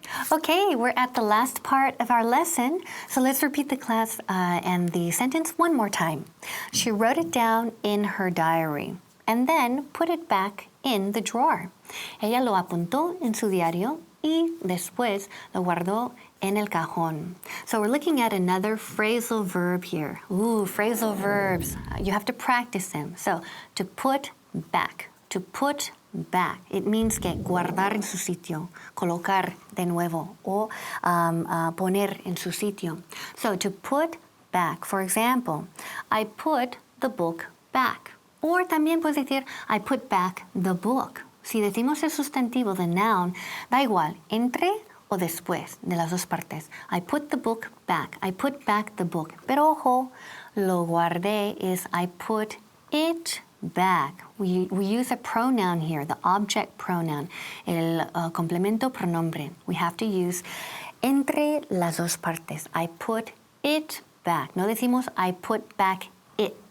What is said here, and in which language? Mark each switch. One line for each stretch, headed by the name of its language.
English: Okay, we're at the last part of our lesson, so let's repeat the class and the sentence one more time. She wrote it down in her diary and then put it back in the drawer.
Spanish: Ella lo apuntó en su diario y después lo guardó en el cajón.
English: So we're looking at another phrasal verb here. Ooh, phrasal verbs. You have to practice them. So, to put back. To put back. It means
Spanish: que guardar en su sitio, colocar de nuevo, o poner en su sitio.
English: So, to put back. For example, I put the book back.
Spanish: Or también puedes decir,
English: I put back the book.
Spanish: Si decimos el sustantivo,
English: the noun,
Spanish: da igual, entre o después de las dos partes.
English: I put the book back. I put back the book.
Spanish: Pero ojo, lo guardé
English: is I put it back. We use a pronoun here, the object pronoun,
Spanish: el complemento pronombre.
English: We have to use
Spanish: entre las dos partes.
English: I put it back.
Spanish: No decimos
English: I put back it.